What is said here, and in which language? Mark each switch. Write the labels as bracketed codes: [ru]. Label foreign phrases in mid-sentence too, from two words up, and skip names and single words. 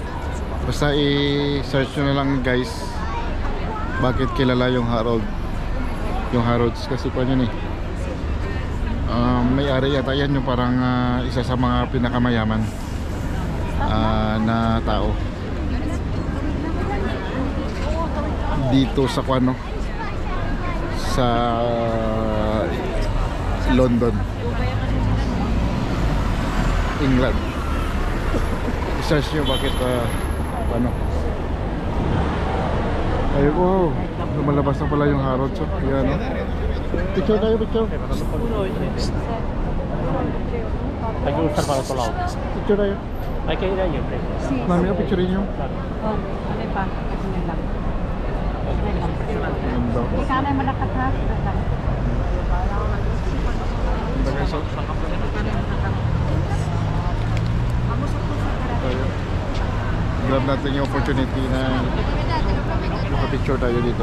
[tl] Basta i-search nyo na lang guys, bakit kilala yung Harrods, kasi pa yun eh, may-ari yata yan yung parang isa sa mga pinakamayaman na tao dito sa Kuano, sa London, England. I-search nyo bakit ano. Ayun, wow, lumalabas na pala yung Harrods. So, yan, no? Picture tayo, picture. [es] Hay que buscar para otro lado. [tl] Picture tayo. [es] Hay que ir ahí, hombre. [tl] Mami, picture nyo. Oh, ano pa? Ano lang. Ganda. Sana ay malakas ha. Ganda guys, oh. Tayo. Grab natin yung opportunity na makapicture tayo dito.